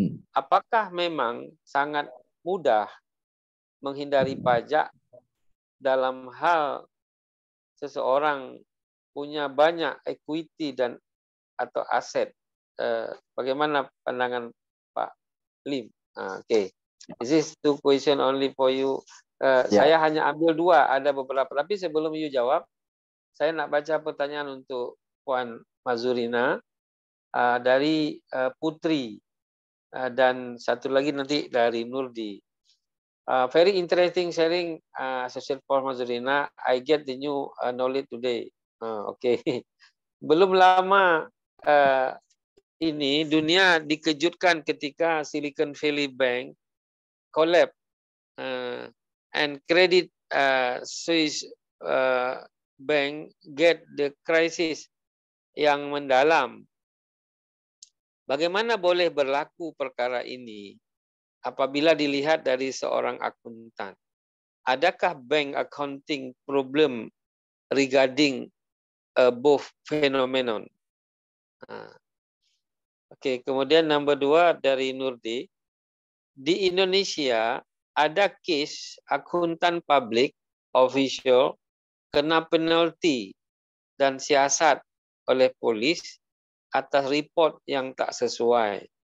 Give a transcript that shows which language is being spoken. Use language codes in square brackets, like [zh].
[id] Apakah memang sangat mudah menghindari pajak dalam hal seseorang punya banyak equity dan atau aset? Bagaimana pandangan Pak Lim? [en] Okay. This is 2 question only for you. [ms] Saya hanya ambil 2, ada beberapa. Tapi sebelum you jawab, saya nak baca pertanyaan untuk Puan Mazurina, dari Putri, dan satu lagi nanti dari Nurdi. [en] Very interesting sharing, Associate Puan Mazurina. I get the new knowledge today. [id] Okay. Belum lama ini dunia dikejutkan ketika Silicon Valley Bank [en] collapse, and Credit Suisse Bank get the crisis [id] yang mendalam. [ms] Bagaimana boleh berlaku perkara ini apabila dilihat dari seorang akuntan? Adakah [en] bank accounting problem regarding both phenomenon? [ms] Oke, kemudian nomor 2 dari Nurdi. Di Indonesia ada case akuntan publik official kena penalti dan siasat oleh polis atas report yang tak sesuai.